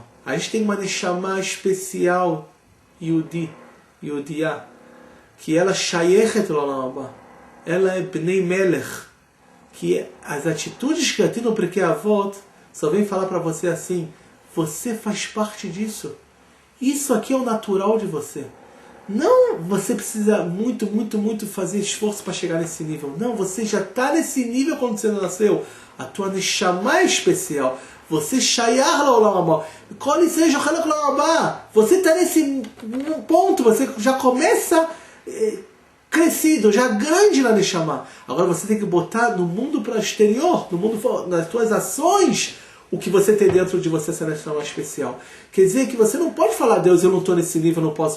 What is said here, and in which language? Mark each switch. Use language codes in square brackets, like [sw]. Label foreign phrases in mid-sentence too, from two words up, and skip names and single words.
[pt] A gente tem uma neshama especial, Yudiyah, que ela [he] שייכת לעולם הבא, [pt] ela é [he] בני מלך, [pt] que as atitudes que tem no Pirkei Avot só vem falar para você assim, você faz parte disso, isso aqui é o natural de você. Não você precisa muito fazer esforço para chegar nesse nível, não, você já está nesse nível quando você nasceu, a tua neshama é especial, você [he] שייך לעולם הבא כל ישראל של חלק לעולם הבא, [pt] você está nesse ponto, você já começa crescido, já grande na Neshama. Agora você tem que botar no mundo para o exterior, no mundo, nas suas ações, o que você tem dentro de você, essa Neshama especial. Quer dizer que você não pode falar, Deus, eu não estou nesse nível, não posso.